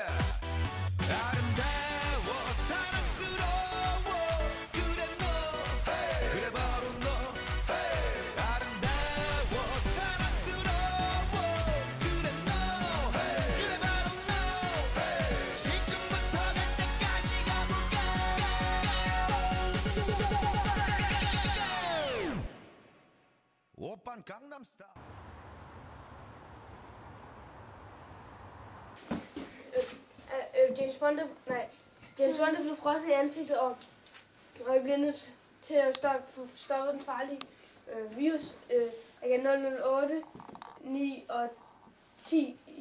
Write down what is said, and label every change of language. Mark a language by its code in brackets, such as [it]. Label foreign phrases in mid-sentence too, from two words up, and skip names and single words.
[ko] 아름다워 사랑스러워 그래 너 그래 바로 너 아름다워 사랑스러워 그래 너 그래 바로 너 지금부터 갈 때까지 가볼까 오빤 강남스타일 [da] James Bond er blevet frosset i ansigtet, og jeg bliver nødt til at stoppe den farlige virus. Agent 008, 9 og 10.